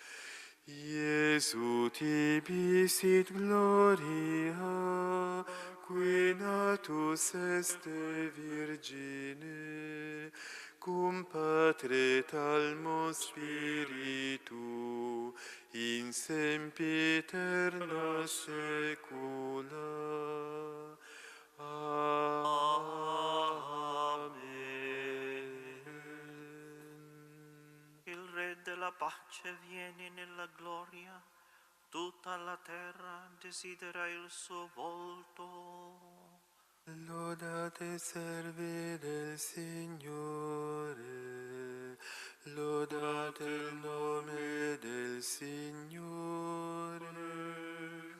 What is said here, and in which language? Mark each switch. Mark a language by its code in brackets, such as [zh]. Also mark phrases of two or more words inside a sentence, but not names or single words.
[la] Iesu tibi sit gloria, qui natus este Virgine, cum Patre talmo Spiritu, in sempiterna saecula. Amen. [it] Il Re della pace viene nella gloria, tutta la terra desidera il suo volto. Lodate servi del Signore, lodate il nome del Signore.